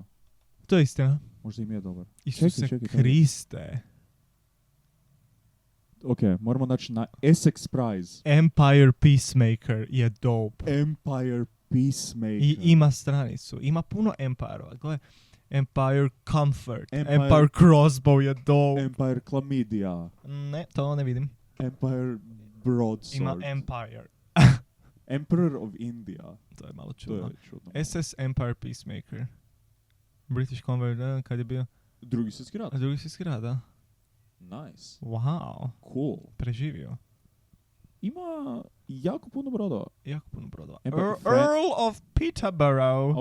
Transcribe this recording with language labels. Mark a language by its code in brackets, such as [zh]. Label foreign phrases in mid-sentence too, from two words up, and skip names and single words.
[hr] To je istina. možda im je dobar. Isuse čekaj. Kriste. Ok, moramo naći na Essex Prize. Empire Peacemaker je dope. Empire Peacemaker. I ima stranicu. Ima puno Empire-ova. Gle, Empire Comfort. Empire- Empire Crossbow je dope. Empire Chlamydia. Ne, to ne vidim. Empire Broadsword. Ima Empire. Emperor of India. To je malo To čudno. je čudno. SS Empire Peacemaker. British Combat, kad je bio? Drugi svjetski rat. A drugi svjetski rat, da? Nice. Wow. Cool. Preživio. Ima jako puno brodova. Jako puno brodova. Empire- Earl of Peterborough.